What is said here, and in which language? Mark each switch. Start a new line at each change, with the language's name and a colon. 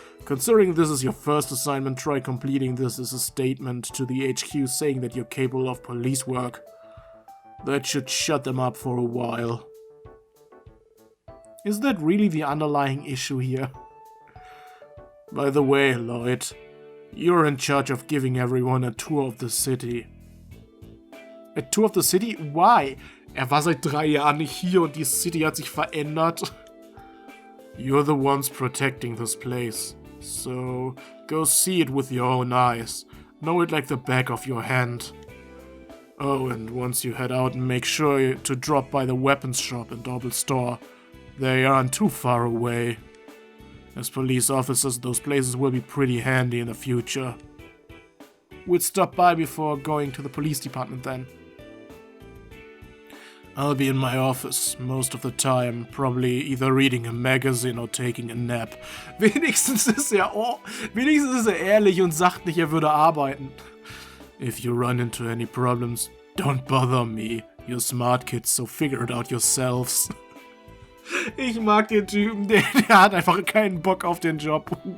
English: Considering this is your first assignment, try completing this as a statement to the HQ saying that you're capable of police work. That should shut them up for a while. Is that really the underlying issue here? By the way, Lloyd, you're in charge of giving everyone a tour of the city. A tour of the city? Why?
German: War seit 3 Jahren nicht hier und die City hat sich verändert.
English: You're the ones protecting this place, so go see it with your own eyes. Know it like the back of your hand. Oh, and once you head out, make sure to drop by the weapons shop and Orbital store. They aren't too far away. As police officers, those places will be pretty handy in the future. We'll stop by before going to the police department then. I'll be in my office most of the time, probably either reading a magazine or taking a nap.
German: Wenigstens ist er ehrlich und sagt nicht, er würde arbeiten.
English: If you run into any problems, don't bother me. You're smart kids, so figure it out yourselves.
German: Ich mag den Typen, der hat einfach keinen Bock auf den Job.